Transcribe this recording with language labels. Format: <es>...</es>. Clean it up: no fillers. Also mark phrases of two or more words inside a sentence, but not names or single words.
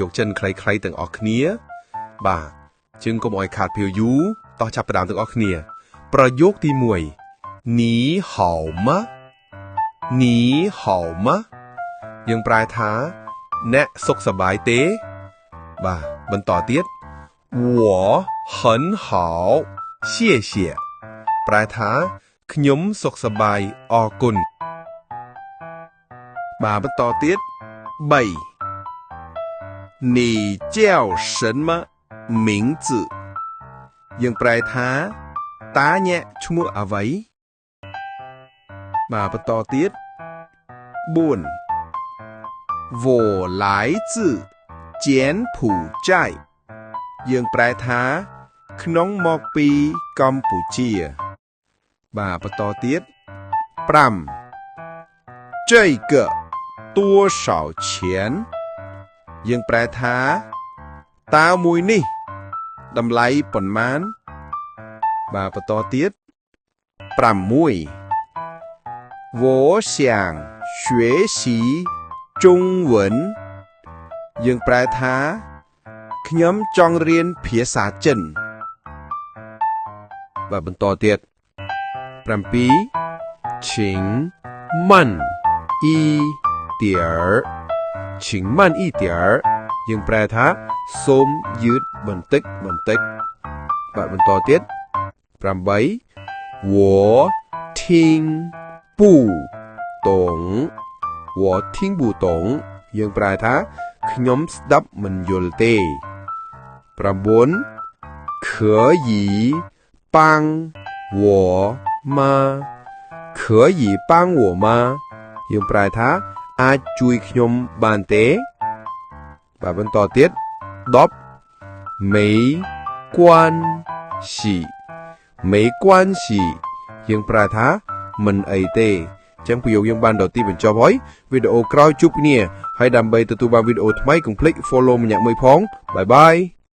<km>គចិនខ្លីៗទាំងអស់គ្នាបាទជាងកុំឲ្យខាតពេលយូរតោះចាប់ផ្ដើមទាំងអស់គ្នាប្រយោគទី1</km> <zh>你好吗你好吗</zh> <km>យើងប្រែថាអ្នកសុខសប្បាយទេបាទបន្តទៀត</km> <zh>我很好谢谢</zh> <km>ប្រែថាខ្ញុំសុខសប្បាយអរគុណ បាទបន្តទៀត3</km> <zh>你叫什么名字</zh> <km>យើងប្រែថាតើអ្នកឈ្មោះអ្វីបាទបន្តទៀត4</km> <zh>我来自柬埔寨</zh> <km>យើងប្រែថាក្នុងមកពីកម្ពុជាបាទបន្តទៀត 5</km> <zh>这个多少钱</zh> <km>យើងប្រែថាតើមួយនេះតម្លៃប៉ុន្មានបាទបន្តទៀត6</km> <zh>我想学习中文</zh> <km>យើងប្រែថាខ្ញុំចង់រៀនភាសាចិនបាទបន្តទៀត 7</km> <zh>请慢一点请慢一点</zh> <km>យើងប្រែថាសូមយឺតបន្តិចបាទបន្តទៀត 8我</km> <zh>听不懂我听不懂</zh> <km>យើងប្រែថាខ្ញុំស្ដាប់មិនយ</km> <zh>ល់ទេ9 可以帮我吗可以帮我吗</zh> <km>យើងប្រែថាអាចជួយខ្ញុំបានទេបាទបន្តទៀត 10</km> <zh>没关系没关系</zh> <km>យើងប្រែថាមិនអីទេចឹងប្រយោគយើងបានដល់ទីបញ្ចប់ហើយវីដេអូក្រោយជួបគ្នាហើយដើម្បីទទួលបានវីដេអូថ្មីកុំភ្លេច follow ម្នាក់មួយផងបាយបាយ</km>